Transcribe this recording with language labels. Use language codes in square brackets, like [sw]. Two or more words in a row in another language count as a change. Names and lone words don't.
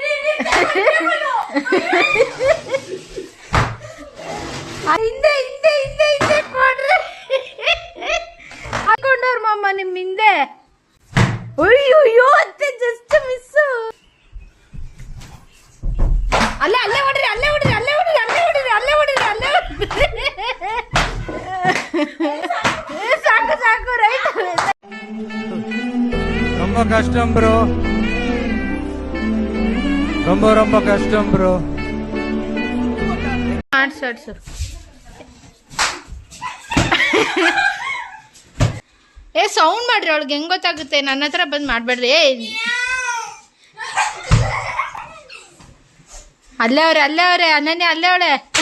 [kn] ಹಿಂದೆ ಹಿಂದೆ ಹಿಂದೆ ಹಿಂದೆ ಕೊಡ್ರಿ ಹಾಕೊಂಡವ್ರ ಮಮ್ಮ ನಿಮ್ ಹಿಂದೆ. ಅಯ್ಯೋ ಅತ್ತೆ [en] just miss. [kn] ಅಲ್ಲೇ ಅಲ್ಲೇ ಹೊಡ್ರಿ ಅಲ್ಲೇ ಹೊಡ್ರಿ ಅಲ್ಲೇ ಹೊಡ್ರಿ ಅಲ್ಲೇ ಹೊಡ್ರಿ ಅಲ್ಲೇ ಹೊಡ್ರಿ ಅಲ್ಲೇ ಹೊಡ್ರಿ. ಸಾಕು ಸಾಕು ರೈಟ್. [ta] ரொம்ப கஷ்டம் ப்ரோ, ரொம்ப ரொம்ப கஷ்டம் ப்ரோ. [kn] ಆಡ್ಸು ಸೌಂಡ್ ಮಾಡ್ರಿ, ಅವಳಿಗೆ ಹೆಂಗ್ ಗೊತ್ತಾಗುತ್ತೆ? ನನ್ನ ಹತ್ರ ಬಂದ್ ಮಾಡ್ಬೇಡ್ರಿ. ಅಲ್ಲೇ ಅವ್ರೆ ಅನನ್ಯ ಅಲ್ಲೇ ಅವಳೆ.